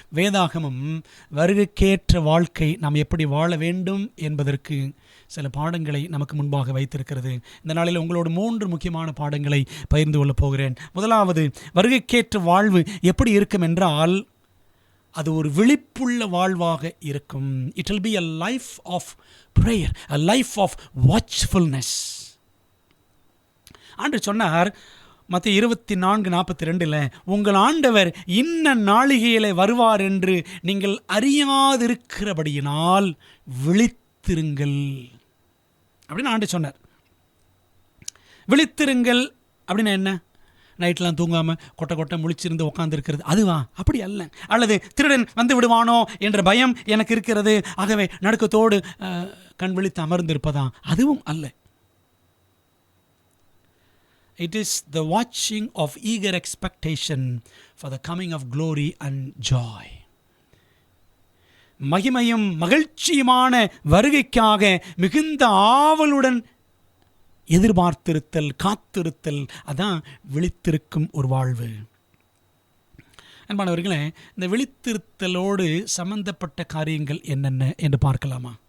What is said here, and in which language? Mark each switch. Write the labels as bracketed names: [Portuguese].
[Tamil] வேதாகமம் வருகைக்கேற்ற வாழ்க்கை நாம் எப்படி வாழ வேண்டும் என்பதற்கு சில பாடங்களை நமக்கு முன்பாக வைத்திருக்கிறது. இந்த நாளில் உங்களோடு 3 முக்கியமான பாடங்களை பகிர்ந்து கொள்ளப் போகிறேன். முதலாவது, வருகைக்கேற்ற வாழ்வு எப்படி இருக்கும் என்றால், அது ஒரு விழிப்புள்ள வாழ்வாக இருக்கும். [English] It will be a life of prayer, a life of watchfulness. [Tamil] ஆண்டவர் சொன்னார் மத்தேயு 24:42, உங்கள் ஆண்டவர் இன்ன நாளிகையிலே வருவார் என்று நீங்கள் அறியாதிருக்கிறபடியினால் விழித்திருங்கள் அப்படின்னு ஆண்டவர் சொன்னார். விழித்திருங்கள் அப்படின்னா என்ன? நைட்லாம் தூங்காமல் கொட்டை முழிச்சிருந்து உட்காந்துருக்கிறது அதுவா? அப்படி அல்ல. அல்லது திருடன் வந்து விடுவானோ என்ற பயம் எனக்கு இருக்கிறது, ஆகவே நடுக்கத்தோடு கண் விழித்து அமர்ந்திருப்பதா? அதுவும் அல்ல. [English] It is the watching of eager expectation for the coming of glory and joy. [Tamil] மகிமையும் மகிழ்ச்சியுமான வருகைக்காக மிகுந்த ஆவலுடன் எதிர்பார்த்திருத்தல், காத்திருத்தல், அதான் விழித்திருக்கும் ஒரு வாழ்வு. அன்பானவர்களே, இந்த விழித்திருத்தலோடு சம்பந்தப்பட்ட காரியங்கள் என்னென்ன என்று பார்க்கலாமா?